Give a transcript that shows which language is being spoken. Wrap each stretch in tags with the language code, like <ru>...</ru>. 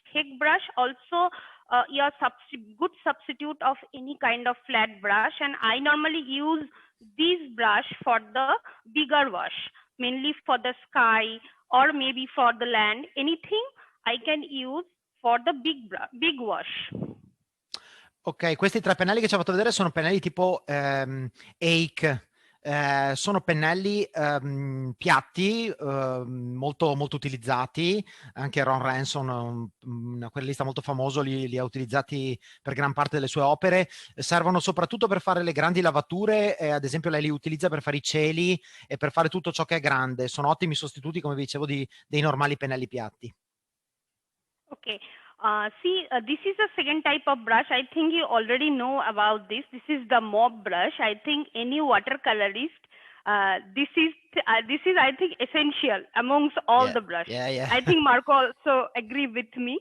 <en>Hague brush also your good substitute of any kind of flat brush, and I normally use these brush for the bigger wash, mainly for the sky or maybe for the land. Anything I can use for the big wash.</en> <it>Ok, questi 3 pennelli che ci ho fatto vedere sono pennelli tipo Hake. Sono pennelli piatti, molto utilizzati. Anche Ron Ransom, un acquerellista molto famoso, li ha utilizzati per gran parte delle sue opere. Servono soprattutto per fare le grandi lavature, ad esempio lei li utilizza per fare i cieli e per fare tutto ciò che è grande. Sono ottimi sostituti, come vi dicevo, dei normali pennelli piatti. Ok.</it> <en>This is a second type of brush. I think you already know about this. This is the mop brush. I think any watercolorist, this is I think essential amongst all the brushes. Yeah. I think Marco also agree with me.</en>